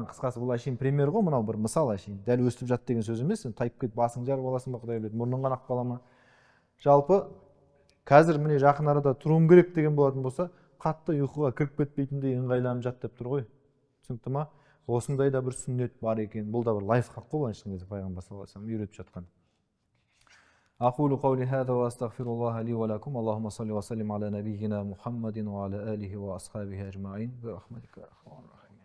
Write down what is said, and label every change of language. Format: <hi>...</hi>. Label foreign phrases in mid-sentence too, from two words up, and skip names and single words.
<kk>Қысқасы бұл әшейін пример ғой, мынау бір мысал әшейін. Дәл өстіп жат деген сөз емес, сен тайып кетіп басың жарып аласың ба, Құдай біледі, мұрның қанап қала ма. Жалпы қазір міне жақын арада тұруым керек деген болатын болса, қатты ұйқыға кіріп кетпейтіндей ыңғайланып жат деп тұр ғой. Түсінікті ма? Осындай да бір сүннет бар екен. Бұл да бір лайфхак қой, былайша айтқанда пайғамбар</kk> <ar>صلى الله عليه وسلم</ar> <kk>үйретіп жатқан.</kk> <ar>أقول قولي هذا وأستغفر الله لي ولكم اللهم صل وسلم على نبينا محمد وعلى آله وأصحابه أجمعين برحمتك يا أرحم الراحمين.</ar>